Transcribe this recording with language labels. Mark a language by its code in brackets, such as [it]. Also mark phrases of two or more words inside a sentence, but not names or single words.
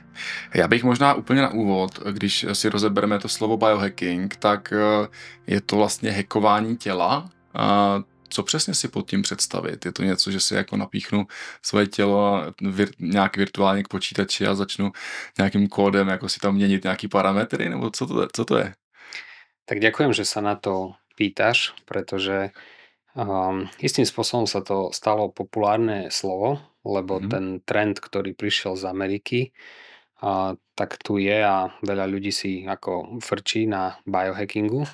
[cs] Já bych možná úplně na úvod, když si rozebereme to slovo biohacking, tak je to vlastně hackování těla. Co přesně si pod tím představit? Je to něco, že si jako napíchnu svoje tělo nějak virtuálně k počítači a začnu nějakým kódem jako si tam měnit nějaký parametry? Nebo co to je? [sk] Tak ďakujem, že sa na to pýtaš, pretože istým spôsobom sa to stalo populárne slovo, lebo ten trend, ktorý prišiel z Ameriky, tak tu je a veľa ľudí si ako frčí na biohackingu.